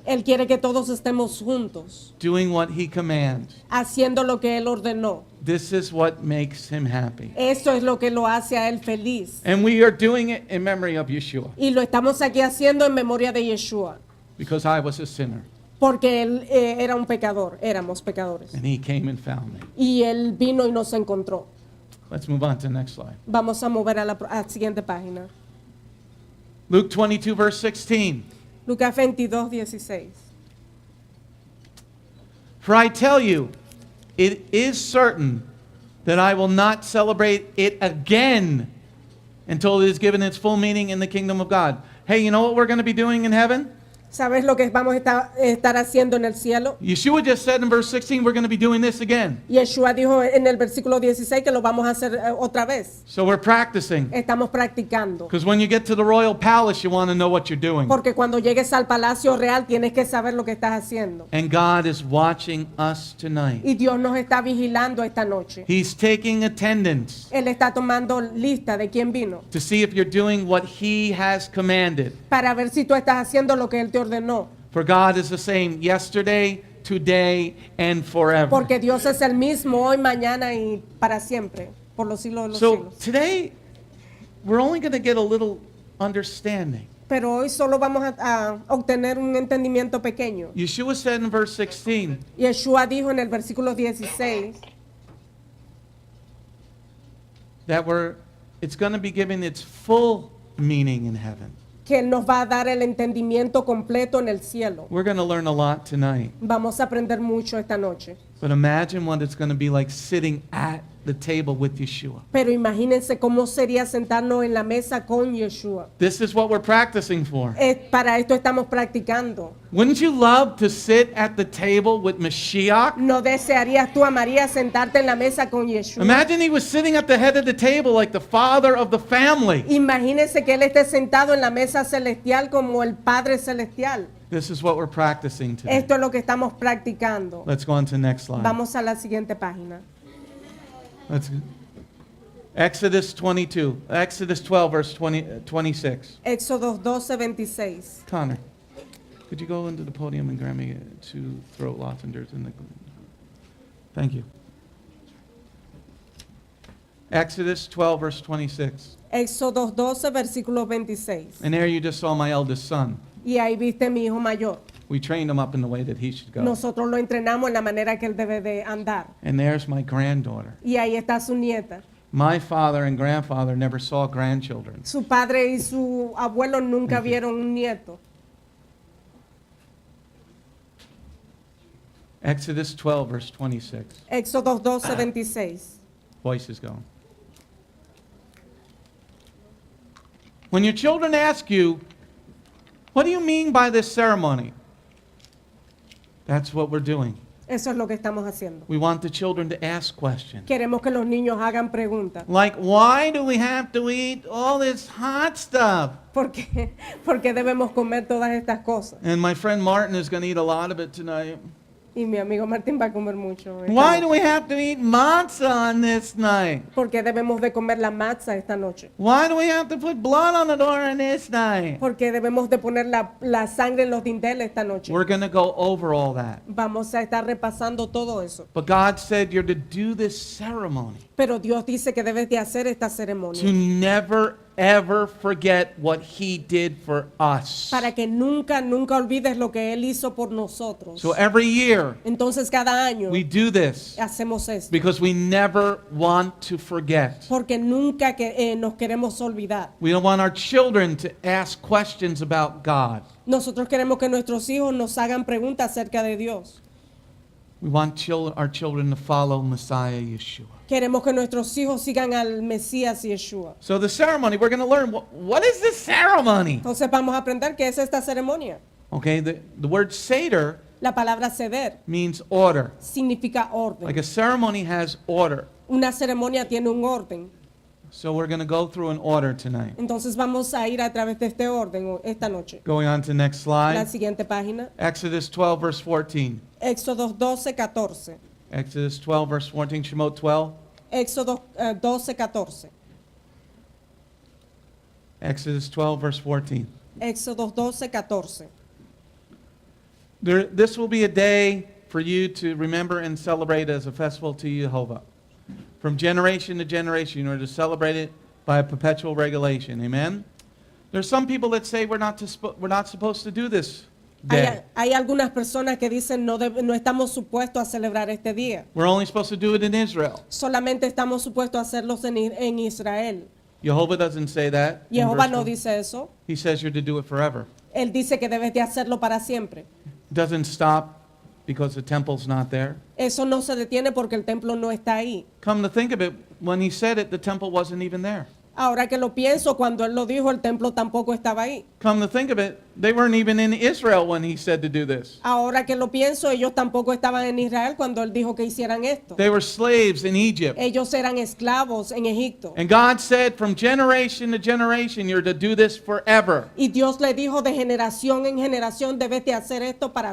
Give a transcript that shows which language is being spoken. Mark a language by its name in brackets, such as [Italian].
[Spanish] Él quiere que todos estemos juntos, [English] doing what He commands. [Spanish] haciendo lo que Él ordenó. [English] This is what makes Him happy. [Spanish] Esto es lo que lo hace a Él feliz. [English] And we are doing it in memory of Yeshua, [Spanish] Y lo estamos aquí haciendo en memoria de Yeshua. [English] because I was a sinner, [Spanish] Porque Él era un pecador, éramos pecadores. [English] and He came and found me. [Spanish] Y Él vino y nos encontró. [English] Let's move on to the next slide. [Spanish] Vamos a mover a la siguiente página. [English] Luke 22, verse 16. [Spanish] Lucas 22, 16. [English] For I tell you, it is certain that I will not celebrate it again until it is given its full meaning in the kingdom of God. Hey, you know what we're going to be doing in heaven? [Spanish] ¿Sabes lo que vamos a estar haciendo en el cielo? [English] Yeshua just said in verse 16, we're going to be doing this again. [Spanish] Yeshua dijo en el versículo 16 que lo vamos a hacer otra vez. [English] So we're practicing. [Spanish] Estamos practicando. [English] Because when you get to the royal palace, you want to know what you're doing. [Spanish] Porque cuando llegues al palacio real tienes que saber lo que estás haciendo. [English] And God is watching us tonight. [Spanish] Y Dios nos está vigilando esta noche. [English] He's taking attendance [Spanish] Él está tomando lista de quién vino [English] to see if you're doing what He has commanded. [Spanish] para ver si tú estás haciendo lo que Él te ordenó. [English] For God is the same yesterday, today, and forever. [Spanish] Porque Dios es el mismo hoy, mañana y para siempre, por los siglos de los [English] So [Spanish] siglos. [English] today, we're only going to get a little understanding. [Spanish] Pero hoy solo vamos a obtener un entendimiento pequeño. [English] Yeshua said in verse 16, [Spanish] Yeshua dijo en el versículo 16 [English] that it's going to be given its full meaning in heaven. [Spanish] que Él nos va a dar el entendimiento completo en el cielo. [English] We're going to learn a lot tonight. [Spanish] Vamos a aprender mucho esta noche. [English] But imagine what it's going to be like sitting at the table with Yeshua. [Spanish] Pero imagínense cómo sería sentarnos en la mesa con Yeshua. [English] This is what we're practicing for. [Spanish] Para esto estamos practicando. [English] Wouldn't you love to sit at the table with Mashiach? [Spanish] ¿No desearías tú, María, sentarte en la mesa con Yeshua? [English] Imagine he was sitting at the head of the table like the father of the family. [Spanish] Imagínense que Él esté sentado en la mesa celestial como el Padre celestial. [English] This is what we're practicing today. [Spanish] Esto es lo que estamos practicando. [English] Let's go on to the next slide. [Spanish] Vamos a la siguiente página. [English] Exodus 22. Exodus 12, verse 26. [Spanish] Éxodo 12, 26. [English] Connor, could you go into the podium and grab me 2 throat lozenges in the... Thank you. Exodus 12, verse 26. [Spanish] Éxodo 12, versículo 26. [English] And there you just saw my eldest son. [Spanish] Y ahí viste mi hijo mayor. [English] We trained him up in the way that he should go. [Spanish] Nosotros lo entrenamos en la manera que él debe de andar. [English] And there's my granddaughter. [Spanish] Y ahí está su nieta. [English] My father and grandfather never saw grandchildren. [Spanish] Su padre y su abuelo nunca vieron un nieto. [English] Exodus 12, verse 26. [Spanish] Éxodo 12, 26. [English] Voice is going. When your children ask you, what do you mean by this ceremony? That's what we're doing. [Spanish] Eso es lo que estamos haciendo. [English] We want the children to ask questions. [Spanish] Queremos que los niños hagan preguntas. [English] Like, why do we have to eat all this hot stuff? [Spanish] ¿Por qué? Porque debemos comer todas estas cosas. [English] And my friend Martin is going to eat a lot of it tonight. [Spanish] Y mi amigo Martín va a comer mucho. esta [English] Why do [Spanish] noche. [English] we have to eat matzah on this night? [Spanish] Porque debemos de comer la matzah esta noche. [English] Why do we have to put blood on the door on this night? [Spanish] Porque debemos de poner la sangre en los dinteles esta noche. [English] We're going to go over all that. [Spanish] Vamos a estar repasando todo eso. [English] But God said you're to do this ceremony [Spanish] Pero Dios dice que debes de hacer esta [English] to [Spanish] ceremonia [English] never ever forget what he did for us. [Spanish] para que nunca, nunca olvides lo que Él hizo por nosotros. [English] So every year [Spanish] Entonces cada año [English] we do this [Spanish] hacemos esto. [English] because we never want to forget. [Spanish] Porque nunca nos queremos olvidar. [English] We don't want our children to ask questions about God. [Spanish] Nosotros queremos que nuestros hijos nos hagan preguntas acerca de Dios. [English] We want our children to follow Messiah Yeshua. [Spanish] Queremos que nuestros hijos sigan al Mesías Yeshua. [English] So the ceremony, we're going to learn, what is this ceremony? [Spanish] Entonces vamos a aprender qué es esta ceremonia. [English] Okay, the word Seder [Spanish] La palabra ceder [English] means order. [Spanish] significa orden. [English] Like a ceremony has order. [Spanish] Una ceremonia tiene un orden. [English] So we're going to go through an order tonight. [Spanish] Entonces vamos a ir a través de este orden esta noche. [English] Going on to the next [Spanish] La [English] slide. [Spanish] siguiente página. [English] Exodus 12, verse 14. [Spanish] Éxodo 12, 14. [English] Exodus 12, verse 14. Shemot 12. [Spanish] Éxodo 12, 14. [English] Exodus 12, verse 14. [Spanish] Éxodo 12, 14. [English] This will be a day for you to remember and celebrate as a festival to Jehovah. From generation to generation, you are to celebrate it by a perpetual regulation. Amen? There's some people that say we're not supposed to do this day. [Spanish] Hay algunas personas que dicen no estamos supuestos a celebrar este día. [English] We're only supposed to do it in Israel. [Spanish] Solamente estamos supuestos a hacerlos en Israel. [English] Jehovah doesn't say that. in [Spanish] Jehová [English] verse [Spanish] no [English] 1. [Spanish] dice eso. [English] He says you're to do it forever. [Spanish] Él dice que debes de hacerlo para siempre. [English] It doesn't stop because the temple's not there. [Spanish] Eso no se detiene porque el templo no está ahí. [English] Come to think of it, when he said it, the temple wasn't even there. [Spanish] Ahora que lo pienso, cuando él lo dijo, el templo tampoco estaba ahí. [English] Come to think of it, they weren't even in Israel when he said to do this. [Spanish] Ahora que lo pienso, ellos tampoco estaban en Israel cuando él dijo que hicieran esto. [English] They were slaves in Egypt. [Spanish] Ellos eran esclavos en Egipto. [English] And God said, from generation to generation, you're to do this forever. [Spanish] Y Dios le dijo de generación en generación, debes de hacer esto para